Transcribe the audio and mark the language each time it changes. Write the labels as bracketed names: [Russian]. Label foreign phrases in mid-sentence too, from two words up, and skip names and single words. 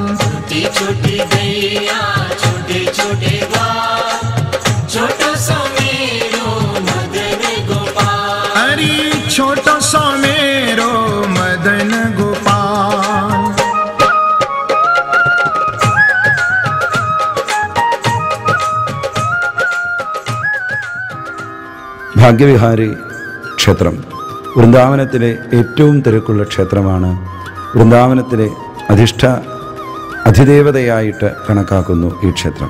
[Hindi] छोटी छोटी गैया छोटे छोटे ग्वाल, छोटो सो मेरो मदन गोपाल। अरे छोटो सो मेरो मदन गोपाल। [Malayalam] ഭാഗ്യവിഹാരി ക്ഷേത്രം വൃന്ദാവനത്തിലെ ഏറ്റവും തിരക്കുള്ള ക്ഷേത്രമാണ്. വൃന്ദാവനത്തിലെ അധിദേവതയായിട്ട് കണക്കാക്കുന്നു ഈ ക്ഷേത്രം.